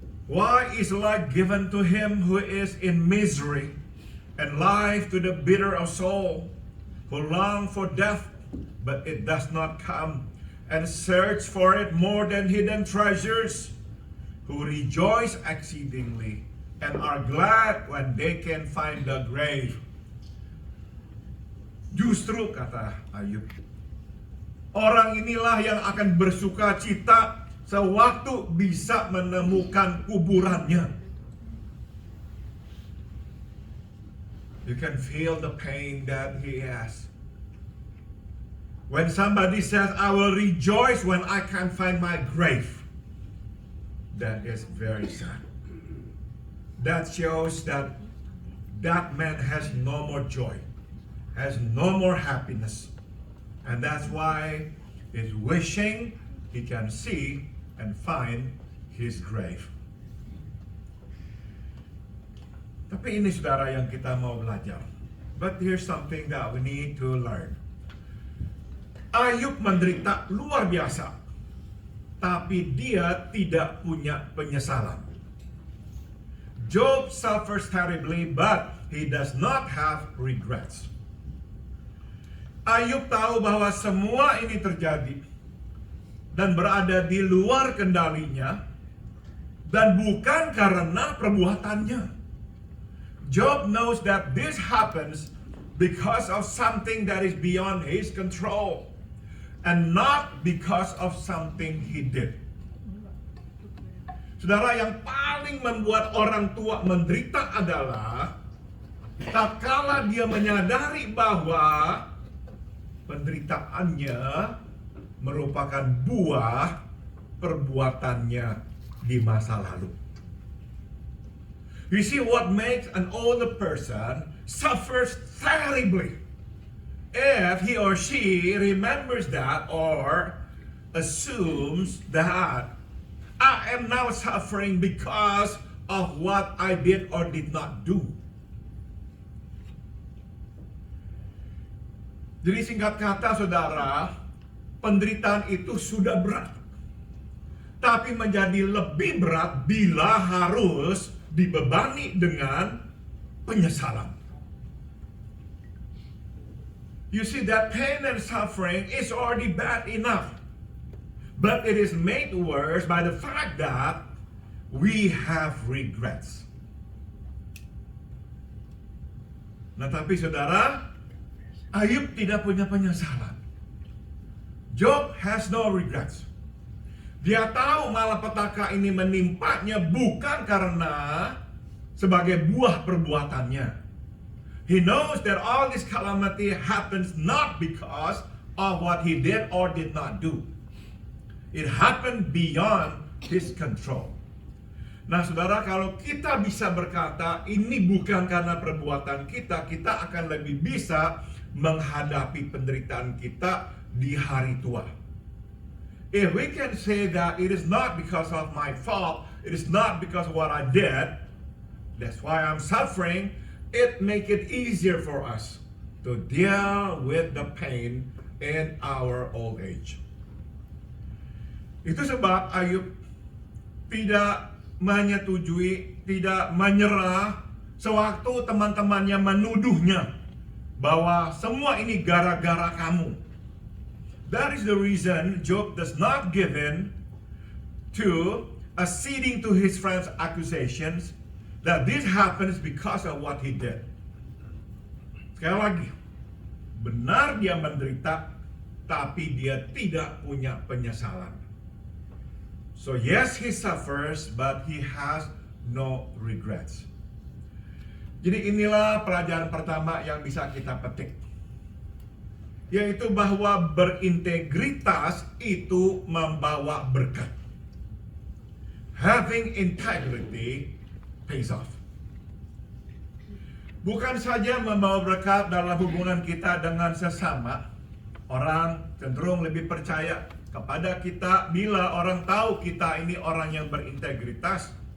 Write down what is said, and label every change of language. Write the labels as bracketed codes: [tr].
[en] Why is life given to him who is in misery, and life to the bitter of soul, who long for death, but it does not come, and search for it more than hidden treasures, who rejoice exceedingly, and are glad when they can find the grave. [id] Justru kata Ayub, orang inilah yang akan bersuka cita sewaktu bisa menemukan kuburannya. [en] You can feel the pain that he has. When somebody says, I will rejoice when I can find my grave, that is very sad. That shows that that man has no more joy, has no more happiness. And that's why he's wishing he can see and find his grave. [id] Tapi ini saudara yang kita mau belajar. [en] But here's something that we need to learn. [id] Ayub menderita luar biasa, tapi dia tidak punya penyesalan. [en] Job suffers terribly, but he does not have regrets. [id] Ayub tahu bahwa semua ini terjadi dan berada di luar kendalinya dan bukan karena perbuatannya. [en] Job knows that this happens because of something that is beyond his control and not because of something he did. [id] Saudara, yang paling membuat orang tua menderita adalah tatkala dia menyadari bahwa penderitaannya merupakan buah perbuatannya di masa lalu. [en] You see, what makes an older person suffers terribly if he or she remembers that or assumes that I am now suffering because of what I did or did not do. [id] Jadi singkat kata saudara, penderitaan itu sudah berat. Tapi menjadi lebih berat bila harus dibebani dengan penyesalan. [en] You see, that pain and suffering is already bad enough. But it is made worse by the fact that we have regrets. [id] Nah, tapi saudara, Ayub tidak punya penyesalan. [en] Job has no regrets. [id] Dia tahu malapetaka ini menimpanya bukan karena sebagai buah perbuatannya. [en] He knows that all this calamity happens not because of what he did or did not do. It happened beyond his control. [id] Nah saudara, kalau kita bisa berkata ini bukan karena perbuatan kita, kita akan lebih bisa menghadapi penderitaan kita di hari tua. [en] If we can say that it is not because of my fault, it is not because of what I did, that's why I'm suffering, it make it easier for us to deal with the pain in our old age. [id] Itu sebab Ayub tidak menyetujui, tidak menyerah sewaktu teman-temannya menuduhnya bahwa semua ini gara-gara kamu. [en] That is the reason Job does not give in to acceding to his friends' accusations that this happens because of what he did. [id] Sekali lagi, benar dia menderita, tapi dia tidak punya penyesalan. [en] So yes, he suffers, but he has no regrets. [id] Jadi inilah pelajaran pertama yang bisa kita petik, yaitu bahwa berintegritas itu membawa berkat. [en] Having integrity pays off. [id] Bukan saja membawa berkat dalam hubungan kita dengan sesama, orang cenderung lebih percaya kepada kita bila orang tahu kita ini orang yang berintegritas.